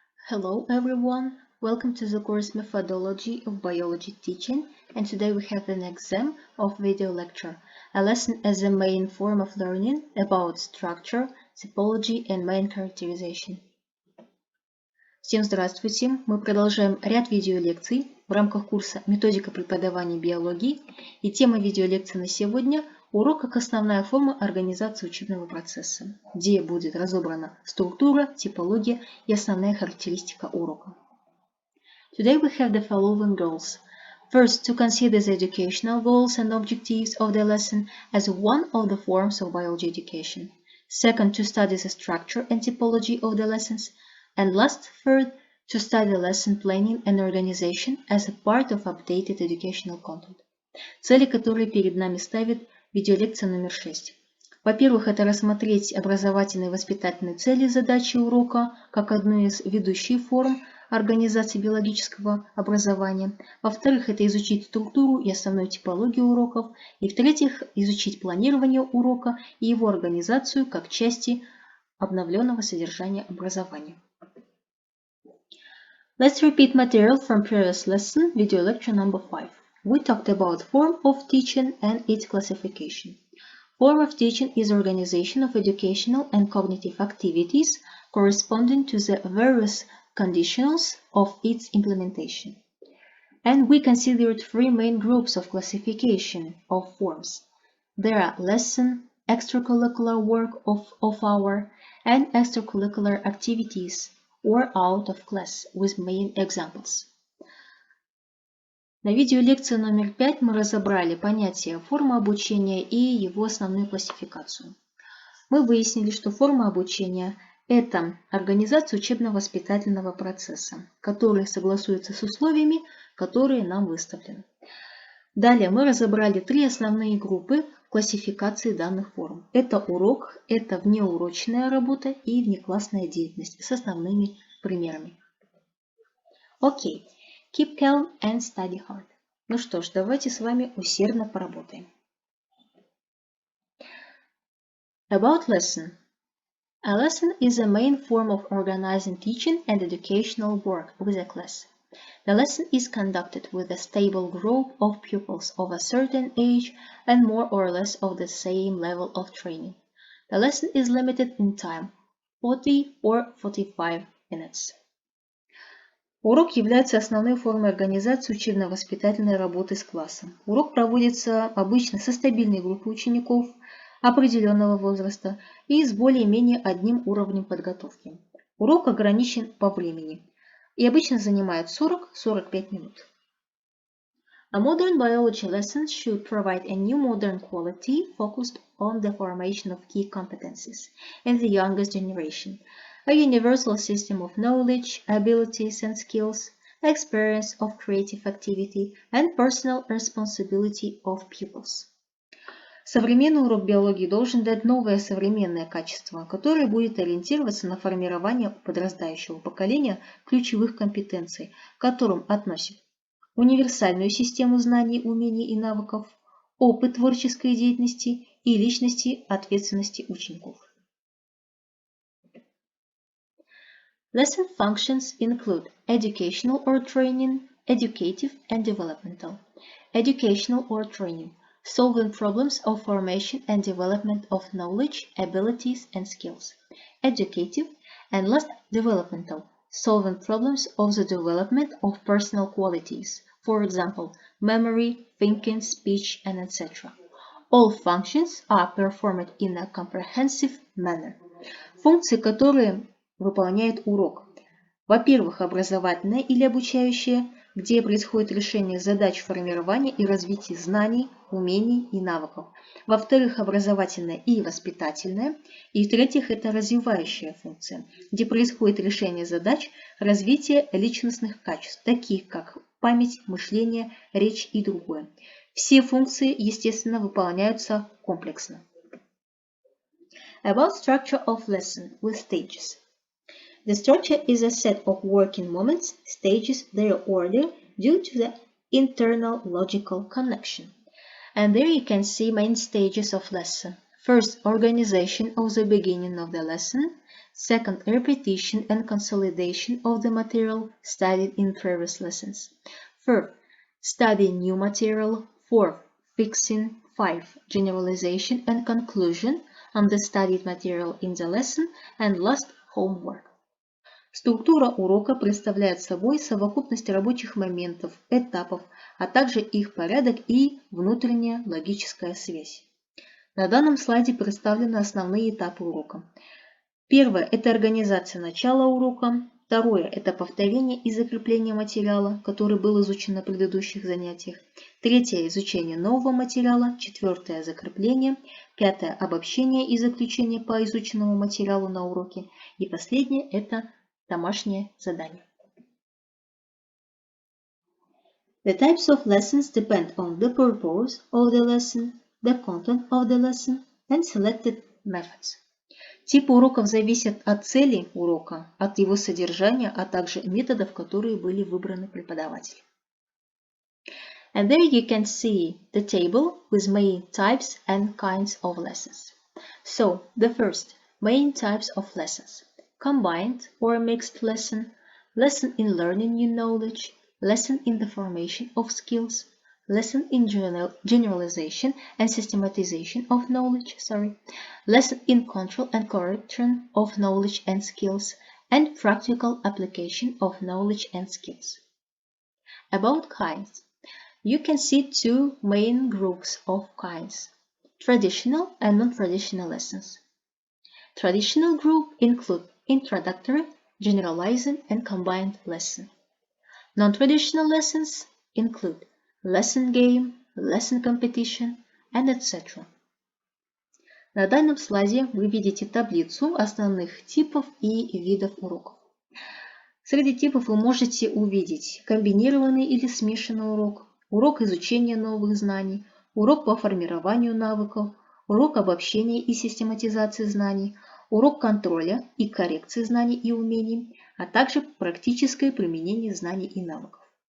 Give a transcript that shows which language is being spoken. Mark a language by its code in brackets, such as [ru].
[en] Hello everyone, welcome to the course Methodology of Biology Teaching, and today we have an exam of video lecture, a lesson as the main form of learning about structure, typology and main characterization. [ru] Всем здравствуйте! Мы продолжаем ряд видеолекций в рамках курса «Методика преподавания биологии», и тема видеолекции на сегодня – урок как основная форма организации учебного процесса, где будет разобрана структура, типология и основная характеристика урока. [en] Today we have the following goals. First, to consider the educational goals and objectives of the lesson as one of the forms of biology education. Second, to study the structure and typology of the lessons. And last, third, to study lesson planning and organization as a part of updated educational content. [ru] Цели, которые перед нами ставит видеолекция номер 6. Во-первых, это рассмотреть образовательные и воспитательные цели и задачи урока как одну из ведущих форм организации биологического образования. Во-вторых, это изучить структуру и основную типологию уроков. И в-третьих, изучить планирование урока и его организацию как части обновленного содержания образования. [en] Let's repeat material from previous lesson, video lecture number 5. We talked about form of teaching and its classification. Form of teaching is organization of educational and cognitive activities corresponding to the various conditions of its implementation. And we considered three main groups of classification of forms. There are lesson, extracurricular work of hour, and extracurricular activities or out of class with main examples. [ru] На видеолекции номер 5 мы разобрали понятие форма обучения и его основную классификацию. Мы выяснили, что форма обучения – это организация учебно-воспитательного процесса, который согласуется с условиями, которые нам выставлены. Далее мы разобрали три основные группы классификации данных форм. Это урок, это внеурочная работа и внеклассная деятельность с основными примерами. Окей. [en] Keep calm and study hard. [ru] Ну что ж, давайте с вами усердно поработаем. [en] About lesson. A lesson is a main form of organizing teaching and educational work with a class. The lesson is conducted with a stable group of pupils of a certain age and more or less of the same level of training. The lesson is limited in time, 40 or 45 minutes. [ru] Урок является основной формой организации учебно-воспитательной работы с классом. Урок проводится обычно со стабильной группой учеников определенного возраста и с более-менее одним уровнем подготовки. Урок ограничен по времени и обычно занимает 40-45 минут. [en] A modern biology lesson should provide a new modern quality focused on the formation of key competencies in the youngest generation. A universal system of knowledge, abilities and skills, experience of creative activity and personal responsibility of pupils. [ru] Современный урок биологии должен дать новое современное качество, которое будет ориентироваться на формирование у подрастающего поколения ключевых компетенций, к которым относят универсальную систему знаний, умений и навыков, опыт творческой деятельности и личности ответственности учеников. [en] Lesson functions include educational or training, educative and developmental. Educational or training, solving problems of formation and development of knowledge, abilities and skills. Educative and last, developmental, solving problems of the development of personal qualities, for example, memory, thinking, speech and etc. All functions are performed in a comprehensive manner. [ru] Функции, которые выполняет урок. Во-первых, образовательное или обучающее, где происходит решение задач формирования и развития знаний, умений и навыков. Во-вторых, образовательное и воспитательное. И в-третьих, это развивающая функция, где происходит решение задач развития личностных качеств, таких как память, мышление, речь и другое. Все функции, естественно, выполняются комплексно. [en] About structure of lesson with stages. The structure is a set of working moments, stages, their order due to the internal logical connection. And there you can see main stages of lesson. First, organization of the beginning of the lesson. Second, repetition and consolidation of the material studied in previous lessons. Third, study new material. Fourth, fixing. 5. Generalization and conclusion on the studied material in the lesson. And last, homework. [ru] Структура урока представляет собой совокупность рабочих моментов, этапов, а также их порядок и внутренняя логическая связь. На данном слайде представлены основные этапы урока. Первое – это организация начала урока. Второе – это повторение и закрепление материала, который был изучен на предыдущих занятиях. Третье – изучение нового материала. Четвертое – закрепление. Пятое – обобщение и заключение по изученному материалу на уроке. И последнее – это домашнее задание. [en] The types of lessons depend on the purpose of the lesson, the content of the lesson, and selected methods. [ru] Типы уроков зависят от цели урока, от его содержания, а также методов, которые были выбраны преподавателем. [en] And there you can see the table with main types and kinds of lessons. So, the first, main types of lessons. Combined or mixed lesson, lesson in learning new knowledge, lesson in the formation of skills, lesson in generalization and systematization of knowledge, lesson in control and correction of knowledge and skills, and practical application of knowledge and skills. About kinds, you can see two main groups of kinds, traditional and non-traditional lessons. Traditional group include introductory, generalizing, and combined lesson. Non-traditional lessons include lesson game, lesson competition, and etc. [ru] На данном слайде вы видите таблицу основных типов и видов уроков. Среди типов вы можете увидеть комбинированный или смешанный урок, урок изучения новых знаний, урок по формированию навыков, урок обобщения и систематизации знаний, урок контроля и коррекции знаний и умений, а также практическое применение знаний и навыков.